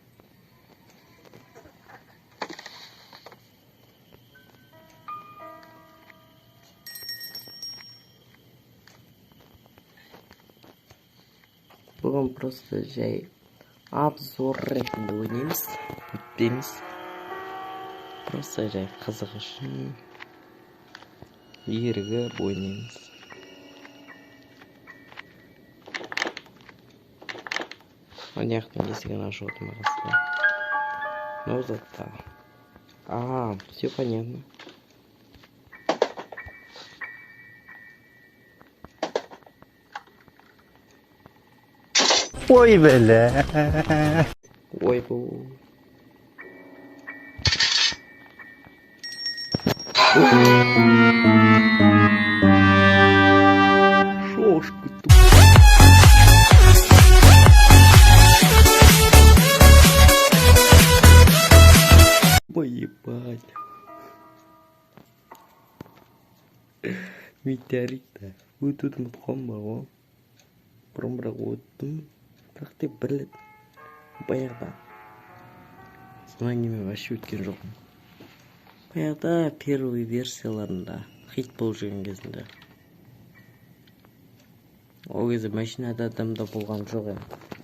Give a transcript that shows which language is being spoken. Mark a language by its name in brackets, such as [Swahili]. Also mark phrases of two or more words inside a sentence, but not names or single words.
[Kazakh] Бүгін просто жай обзор ретінде ойнаймыз. Өтпейміз. Просто жай қызық үшін ерігіп ойнаймыз. Аяқтың есігін ашып отырмағасында. [Russian] Ну, зато. А, все понятно. Ой, бля. [Kazakh] Ой, бу. Шошка тут. [Russian] Поебать. Метеорит-то. Вот тут [Kazakh] ұмытқан ба ғой. Бұрын өттім. Бірақ те бір рет баяғыда. Сонан кейін вообще өткен жоқпын. Баяғыда первый версияларында хит болып жүрген кезінде. Ол кезде машинада адамда болған жоқ енді.